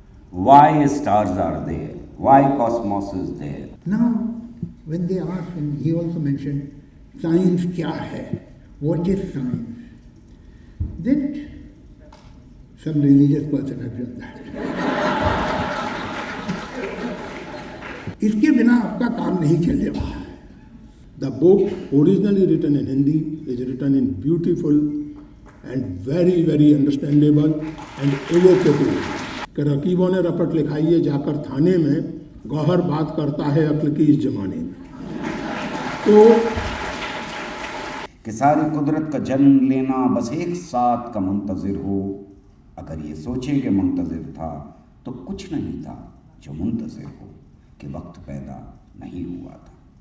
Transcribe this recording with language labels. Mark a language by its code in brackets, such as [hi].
[en] Why stars are there? Why cosmos is there? Now, when they ask, and he also mentioned, science [hi] kya hai? [en] What is science? That some religious person has done that. [hi] इसके बिना आपका काम नहीं चलने वाला है. [en] The book, originally written in Hindi, is written in beautiful and very, very understandable and evocative. [hi] कि रकीबों ने रपट लिखाई है जाकर थाने में, गौहर बात करता है अक्ल की इस जमाने में. तो कि सारी कुदरत का जन्म लेना बस एक साथ का मुंतज़िर हो. अगर ये सोचे कि मुंतज़िर था तो कुछ नहीं था जो मुंतज़िर हो कि वक्त पैदा नहीं हुआ था.